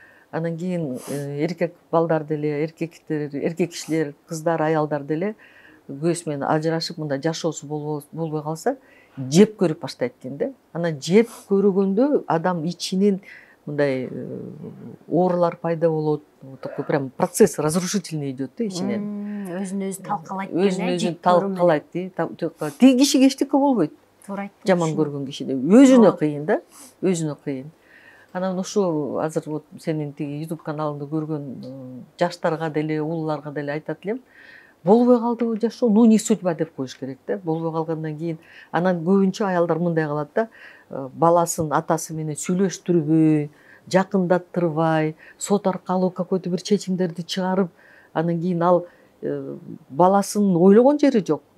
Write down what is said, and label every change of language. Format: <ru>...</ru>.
<ky>Анан кийин эркек балдар деле, эркек кишилер, кыздар, аялдар деле күйөөсү менен ажырашып мындай жашоосу болбой калса, жеп көрүп баштайт экен да. Анан жеп көргөндө адам ичинен мындай оорулар пайда болот.</ky> <ru>Такой прям процесс разрушительный идет</ru> <ky>да ичинен. Өзүн өзү талкалайт. Өзүн өзү талкалайт. Тиги кишиге эчтеке болбойт. Туура айттыңыз. Жаман көргөн кишиде өзүнө кыйын да, өзүнө кыйын. Анан ошо азыр вот сенин тиги YouTube каналыңды көргөн жаштарга деле, улууларга деле айтат элем. Болбой калдыбы жашоо,</ky> <ru>ну не судьба</ru> <ky>деп коюш керек да. Болбой калгандан кийин анан көбүнчө аялдар мындай кылат да, баласын атасы менен сүйлөштүрбөй, жакындаттырбай, сот аркылуу какой-то бир чечимдерди чыгарып, анан кийин ал баласын ойлогон жери жок.</ky>